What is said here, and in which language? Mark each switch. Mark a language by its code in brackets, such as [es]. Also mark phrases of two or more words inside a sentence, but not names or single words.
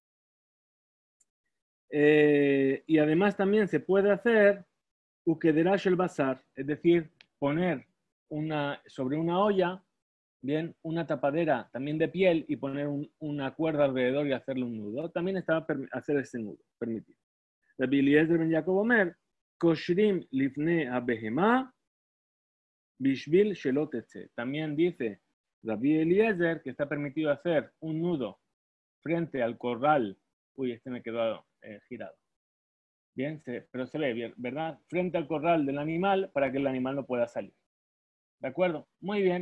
[es] Y además también se puede hacer ukederash el bazar, es decir, poner sobre una olla, bien, una tapadera también de piel y poner una cuerda alrededor y hacerle un nudo. También estaba hacer ese nudo, permitido. [he] רבי אליעזר בן יעקב אומר, קושרים לפני הבהמה בשביל שלא תצא. [es] También dice Rabbi Eliezer que está permitido hacer un nudo frente al corral. Uy, este me quedó girado. Bien, pero se ve bien, ¿verdad? Frente al corral del animal para que el animal no pueda salir. ¿De acuerdo? Muy bien.